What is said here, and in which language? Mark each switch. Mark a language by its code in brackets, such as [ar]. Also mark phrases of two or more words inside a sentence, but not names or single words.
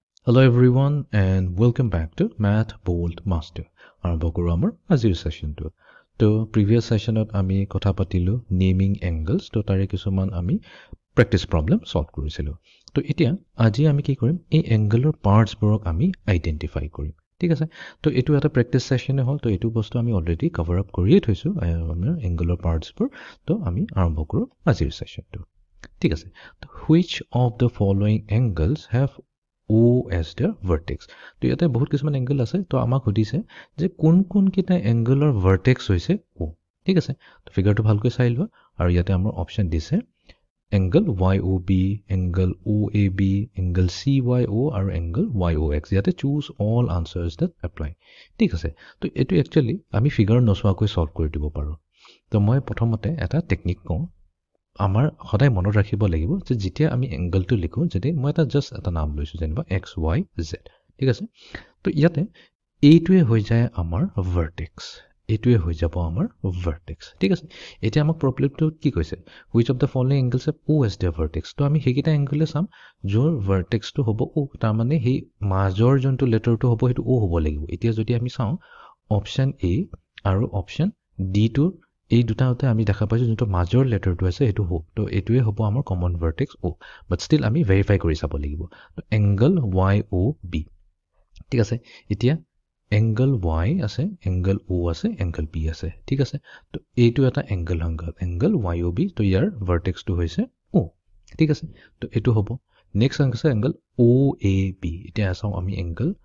[en] Hello everyone and welcome back to Math Bold Master. [as] আৰম্ভ কৰো আমাৰ আজিৰ সেশনটো তো প্ৰিভিয়াস সেশনত আমি কথা পাতিলো [en] naming angles [as] তো তাৰে কিছুমান আমি [en] practice problem [as] সলভ কৰিছিলো তো এতিয়া আজি আমি কি কৰিম এই এংগলৰ পাৰ্টস বোৰক আমি আইডেন্টিফাই কৰিম ঠিক আছে তো এটো এটা [en] practice session [as] হ'ল তো এটো বস্তু আমি অলৰেডি [en] cover up [as] কৰিয়ে থৈছো আমাৰ এংগলৰ পাৰ্টস বোৰ তো আমি আৰম্ভ কৰো আজিৰ সেশনটো ঠিক আছে তো [en] which of the following angles have O as the vertex [as] তো ইয়াতে বহুত কিছুমান এংগল আছে তো আমাক সুধিছে যে কোন কোন কিটা এংগলৰ ভাৰ্টেক্স হৈছে O ঠিক আছে তো ফিগাৰটো ভালকৈ চাই লোৱা আৰু ইয়াতে আমাৰ অপচন দিছে এংগল YOB এংগল OAB এংগল CYO আৰু এংগল YOX ইয়াতে [en] choose all answers that apply [as] ঠিক আছে তো এটো একচুয়ালি আমি ফিগাৰ নচোৱাকৈ সলভ কৰি দিব পাৰো তো মই প্ৰথমতে এটা টেকনিক কওঁ আমাৰ সদায় মনত ৰাখিব লাগিব যে যেতিয়া আমি এংগলটো লিখো যদি মই এটা জাস্ট এটা নাম লৈছো যেনিবা XYZ ঠিক আছে তো ইয়াতে এইটোৱে হৈ যায় আমাৰ ভাৰ্টেক্স এইটোৱে হৈ যাব আমাৰ ভাৰ্টেক্স ঠিক আছে এতিয়া আমাক প্ৰবলেমটো কি কৈছে [en] which of the following angles have O as their vertex [as] তো আমি হেকিটা এংগলে চাম যৰ ভাৰ্টেক্সটো হ'ব O তাৰ মানে হে মাজৰ যোনটো লেটাৰটো হ'ব হেতু O হ'ব লাগিব এতিয়া যদি আমি চাওঁ অপচন A আৰু অপচন D টো এই দুটাতে আমি দেখা পাইছো যোনটো মাজৰ লেটাৰটো আছে এটো হ'ব তো এটোৱে হ'ব আমাৰ [en] common vertex [as] O [en] but still [as] আমি ভেৰিফাই কৰি চাব লাগিব তো এংগল YOB ঠিক আছে এতিয়া এংগল Y আছে এংগল O আছে এংগল B আছে ঠিক আছে তো এইটো এটা এংগল এংগল YOB তো ইয়াৰ ভাৰ্টেক্সটো হৈছে O ঠিক আছে তো এটো হ'ব নেক্সট আছে এংগল OAB এতিয়া চাওঁ আমি এংগল